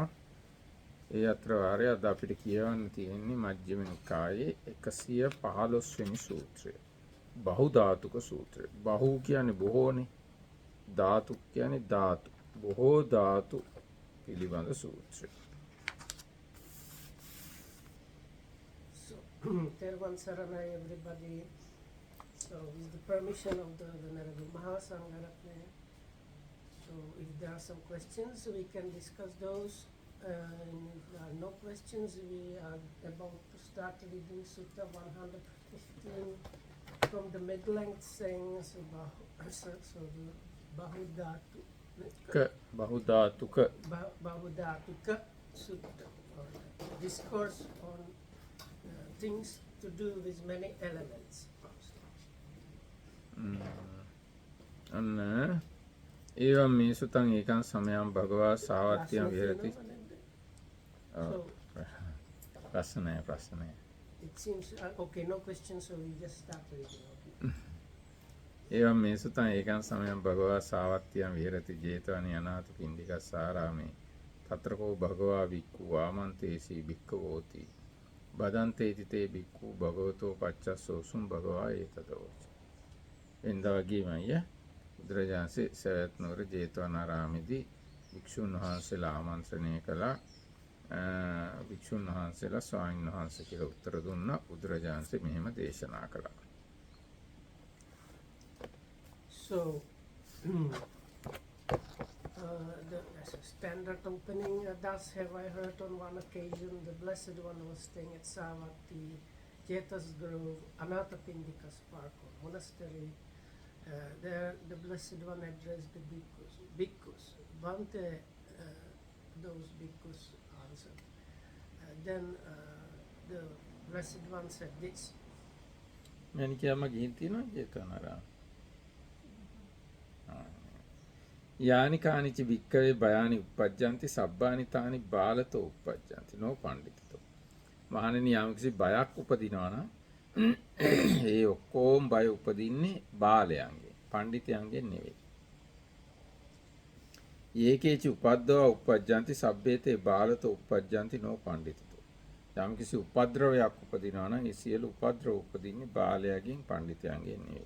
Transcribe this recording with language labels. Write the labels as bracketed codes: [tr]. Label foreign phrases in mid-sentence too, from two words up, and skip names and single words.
[si] ඒ අතර වාරයේ අද අපිට කියවන්න තියෙන්නේ මජ්ක්‍ධිම නිකායේ 115 වෙනි සූත්‍රය. බහු ධාතුක සූත්‍රය. බහු කියන්නේ බොහෝනේ. ධාතු කියන්නේ ධාතු. බොහෝ ධාතු පිළිබඳ සූත්‍රය. තෙරුවන් සරණයි, [en] everybody. So, with the permission of the Venerable Mahasangharatna, so if there are some questions, we can discuss those. And if there are no questions, we are about to start reading Sutta 115 from the mid-length sayings of Bahudhatu. Bahudhatuka. Bahudhatuka Sutta, or discourse on things to do with many elements. [pi] අන්න ඒවම් මේ සුතං ඒකං සමයං භගවා සාවත්තියං විහෙරති. [si] ප්‍රශ්නය. [en] It seems okay, no questions, so we just start reading. [pi] ඒවම් මේ සුතං ඒකං සමයං භගවා සාවත්තියං විහෙරති ජේතවනි අනාථ පිණ්ඩිකස්සාරාමේ තත්‍රකෝ භගවා වික්ඛු ආමන්තේසි භික්ඛවෝති බදන්තේති තේ භික්ඛු භගවතෝ පච්චස්සෝසුම් භගවා ඒතදෝච. [si] එන්දා වගේමයි බුදුරජාණන්සේ සවැත් නුවර ජේතවනාරාමේදී භික්ෂුන් වහන්සේලා ආමන්ත්‍රණය කළා. භික්ෂුන් වහන්සේලා ස්වාමීන් වහන්සේ කියලා උත්තර දුන්නා. බුදුරජාණන්සේ මෙහෙම දේශනා කළා. [en] So, the standard opening, thus have I heard on one occasion the Blessed One was staying at Savatthi, Jetas Grove, Anathapindika's park or monastery. There the Blessed One addressed the bhikkhus. Bhante, those bhikkhus answered. Then the Blessed One said this. [si] මැනිකයම ගිහින් තියෙනවා ජේතවනාරාම. [pi] යානි කානිච වික්කවේ බයානි උපජ්ජන්ති සබ්බානි තානි බාලතෝ උපජ්ජන්ති නෝ පණ්ඩිතතෝ. [si] මහණෙනි යම්කිසි බයක් උපදිනවා නම් ඒ ඔක්කොම බය උපදින්නේ බාලයන්ගේ පණ්ඩිතයන්ගේ නෙවෙයි. [pi] ඒකේච උපද්දව උපජ්ජන්ති සබ්බේතේ බාලතෝ උපජ්ජන්ති නෝ පණ්ඩිතතෝ. [si] යම්කිසි උපද්‍රවයක් උපදිනවා නම් ඒ සියලු උපද්‍රව උපදින්නේ බාලයන්ගෙන් පණ්ඩිතයන්ගෙන් නෙවෙයි.